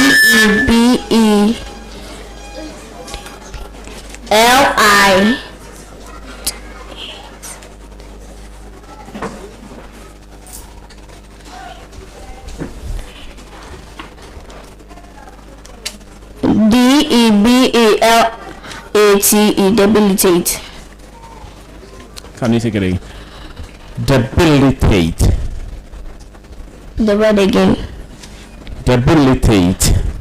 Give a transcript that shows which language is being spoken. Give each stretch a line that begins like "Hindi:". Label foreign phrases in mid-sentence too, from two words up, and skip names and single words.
English: D-E-B-E-L-I. D-E-B-A-L-A-T-E. Debilitate. Can you take it again? Debilitate. The word again. Debilitate.